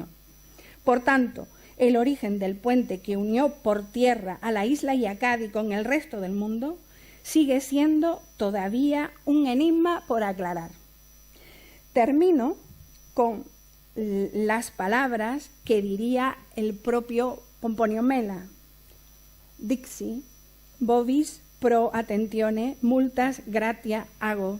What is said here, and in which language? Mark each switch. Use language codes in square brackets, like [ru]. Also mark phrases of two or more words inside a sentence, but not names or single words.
[es] Por tanto, el origen del puente que unió por tierra a la isla y a Cádiz con el resto del mundo sigue siendo todavía un enigma por aclarar. Termino con las palabras que diría el propio Pomponio Mela. [la] Dixi, Bovis pro attentione multas gratia ago.